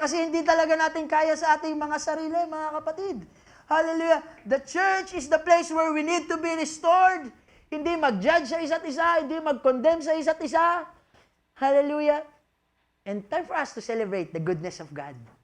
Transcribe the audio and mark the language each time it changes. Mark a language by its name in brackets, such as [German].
[Filipino] Kasi hindi talaga natin kaya sa ating mga sarili, mga kapatid. Hallelujah. [English] The church is the place where we need to be restored. [Filipino] Hindi mag-judge sa isa't isa, hindi mag-condemn sa isa't isa. Hallelujah. [English] And time for us to celebrate the goodness of God.